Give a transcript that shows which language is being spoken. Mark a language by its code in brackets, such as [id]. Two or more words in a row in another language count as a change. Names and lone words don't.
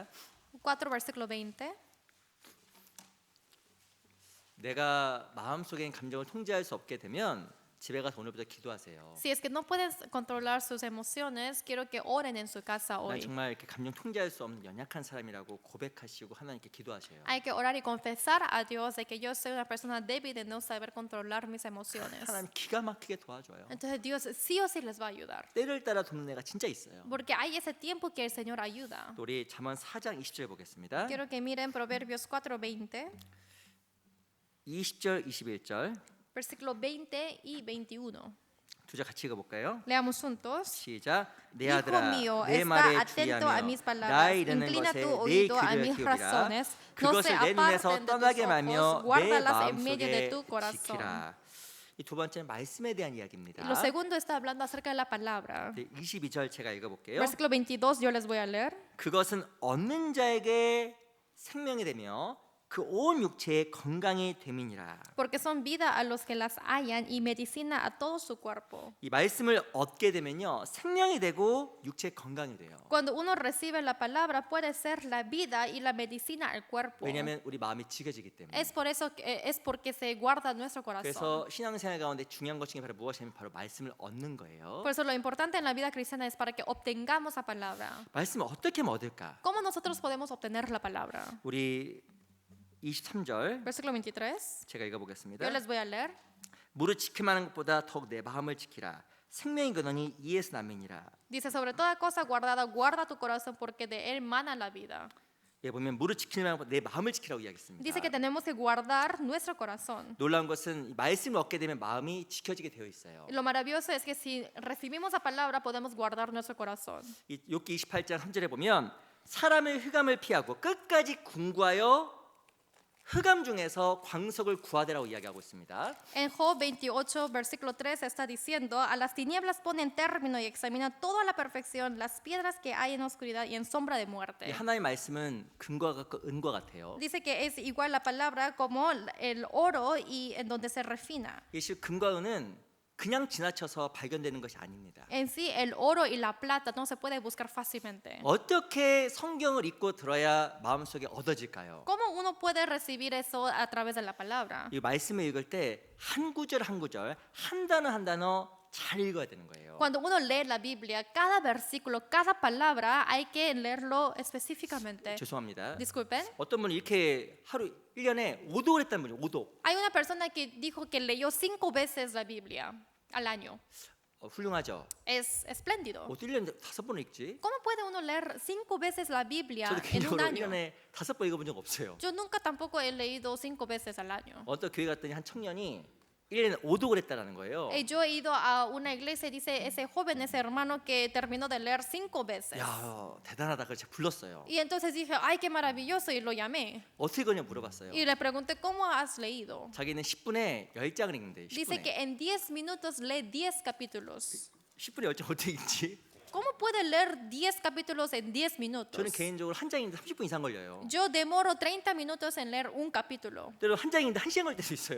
[es] 4 versículo 20. [ko] 내가 마음속에 감정을 통제할 수 없게 되면 집에 가서 오늘부터 기도하세요. [es] Si es que no pueden controlar sus emociones, quiero que oren en su casa [ko] 난 [es] hoy. [ko] 정말 이렇게 감정 통제할 수 없는 연약한 사람이라고 고백하시고 하나님께 기도하셔요. [es] Hay que orar y confesar a Dios de que yo soy una persona débil de no saber controlar mis emociones. [ko] 하나님 기가 막히게 도와줘요. [es] Entonces Dios sí o sí les va a ayudar. [ko] 때를 따라 돕는 애가 진짜 있어요. [es] Porque hay ese tiempo que el Señor ayuda. [ko] 또 우리 잠언 4장 20절 보겠습니다. [es] Quiero que miren Proverbios 4:20, [ko] 20절 21절 [es] versículo 20 y 21. [ko] 두 절 같이 읽어볼까요? [es] Leamos juntos. [ko] 시작. 내 [es] Hijo [ko] 아들아 [es] mío, [ko] 내 [es] está [ko] 말에 [es] atento a mis [ko] 주의하며 [es] palabras. [ko] 나의 이르는 [es] Inclina [ko] 것에 [es] tu [ko] 내 [es] oído a [ko] 귀를 [es] mis [ko] 기울이라. [es] razones. No se [ko] 그것을 내 눈에서 [es] aparten de tus [ko] 떠나게 말며 [es] ojos. [ko] 내 [es] Guárdalas en medio de [ko] 마음속에 [es] tu corazón. [ko] 지키라. 이 두 번째는 말씀에 대한 이야기입니다. [es] Y lo segundo está hablando acerca de la palabra. [ko] 22절 제가 읽어볼게요. [es] Versículo 22, yo les voy a leer. [ko] 그것은 얻는 자에게 생명이 되며 그 온 육체의 건강이 됨이니라. [es] Porque son vida a los que las hallan y medicina a todo su cuerpo. [ko] 이 말씀을 얻게 되면요 생명이 되고 육체 건강이 돼요. [es] Cuando uno recibe la palabra puede ser la vida y la medicina al cuerpo. [ko] 왜냐하면 우리 마음이 지겨지기 때문에. [es] Es por eso es porque se guarda nuestro corazón. [ko] 그래서 신앙생활 가운데 중요한 것 중에 바로 무엇이냐면 바로 말씀을 얻는 거예요. [es] Por eso lo importante en la vida cristiana es para que obtengamos la palabra. [ko] 말씀을 어떻게 하면 얻을까? [es] ¿Cómo nosotros podemos obtener la palabra? [ko] 우리 23절 [es] Versículo 23. [ko] 제가 읽어보겠습니다. [es] Yo les voy a leer. [ko] 무릇 지킴하는 것보다 더욱 내 마음을 지키라. 생명의 근원이 이에서 남이니라. [es] Dice, sobre toda cosa guardada, guarda tu corazón porque de él mana la vida. [ko] 예, 보면 무릇 지키려면 내 마음을 지키라고 이야기했습니다. [es] Dice que tenemos que guardar nuestro corazón. [ko] 놀라운 것은 이 말씀을 얻게 되면 마음이 지켜지게 되어 있어요. [es] Lo maravilloso es que si recibimos la palabra podemos guardar nuestro corazón. [ko] 이 욥기 28장 3절에 보면 사람의 흑암을 피하고 끝까지 궁구하여 흑암 중에서 광석을 구하되라고 이야기하고 있습니다. [es] En Job 28, versículo 3 está diciendo, a las tinieblas ponen término y examina toda la perfección, las piedras que hay en oscuridad y en sombra de [ko] 이 [es] muerte. [ko] 하나님의 말씀은 금과 같고 은과 같아요. [es] Dice que es igual la palabra como el oro y en donde se refina. [ko] 이 실 금과 은은 그냥 지나쳐서 발견되는 것이 아닙니다. [es] En sí, el oro y la plata no se puede buscar fácilmente. [ko] 어떻게 성경을 읽고 들어야 마음속에 얻어질까요? [es] ¿Cómo uno puede recibir eso a través de la palabra? [ko] 이 말씀을 읽을 때 한 구절 한 구절, 한 단어 한 단어 잘 읽어야 되는 거예요. [es] Cuando uno lee la Biblia, cada versículo, cada palabra, hay que leerlo específicamente. [ko] 죄송합니다. [es] Disculpen. [ko] 어떤 분이 이렇게 하루 1년에 5독을 했다는 분이 5독. [es] Hay una persona que dijo que leyó 5 veces la Biblia al año. [ko] 훌륭하죠. [es] Es espléndido. [ko] 어떻게 1년에 5번 읽지? [es] ¿Cómo puede uno leer 5 veces la Biblia [ko] 저도 [es] en un [ko] 개인적으로 [es] año? [ko] 1년에 5번 읽어본 적 없어요. [es] Yo nunca tampoco he leído 5 veces al año. [ko] 어떤 교회 갔더니 한 청년이 1년에 5독을 했다라는 거예요. [es] Yo he ido a una iglesia y dice ese joven, ese hermano que terminó de leer 5 veces. [ko] 야, 대단하다. 그래서 제가 불렀어요. [es] Y entonces dije, ay, qué maravilloso, y lo llamé. [ko] 어떻게 그러냐 물어봤어요. [es] Y le pregunté, ¿cómo has leído? [ko] 자기는 10분에 10장을 읽는데 [es] Dice [ko] 10분에. [es] que en 10 minutos lee 10 capítulos. [ko] 10분에 10장 어떻게 읽지? [es] ¿Cómo puede leer 10 capítulos en 10 minutos? [ko] 저는 개인적으로 한 장인데 30분 이상 걸려요. [es] Yo demoro 30 minutos en leer un capítulo. [ko] 때로 한 장인데 1시간 걸릴 때도 있어요.